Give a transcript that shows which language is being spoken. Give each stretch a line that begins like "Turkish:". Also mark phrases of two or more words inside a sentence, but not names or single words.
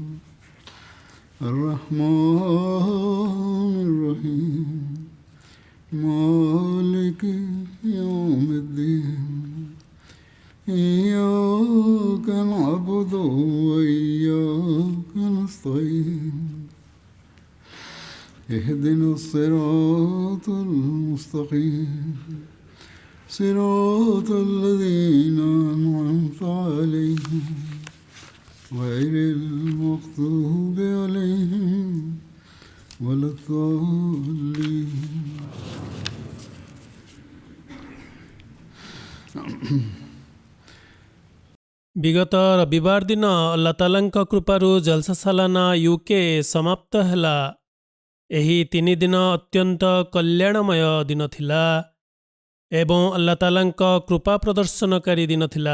Arabic: الرحمن الرحيم مالك يوم الدين إياك نعبد وإياك نستعين اهدنا الصراط المستقيم صراط الذين أنعمت عليهم غير المغضوب عليهم ولا الضالين
Odia: ବିଗତ ରବିବାର ଦିନ ଆଲ୍ଲାହ ତାଆଲାଙ୍କ କୃପାରୁ ଜଲସା ସାଲାନା ୟୁକେ ସମାପ୍ତ ହେଲା। ଏହି 3 ଦିନ ଅତ୍ୟନ୍ତ କଲ୍ୟାଣମୟ ଦିନ ଥିଲା ଏବଂ ଆଲ୍ଲାହ ତାଆଲାଙ୍କ କୃପା ପ୍ରଦର୍ଶନକାରୀ ଦିନ ଥିଲା।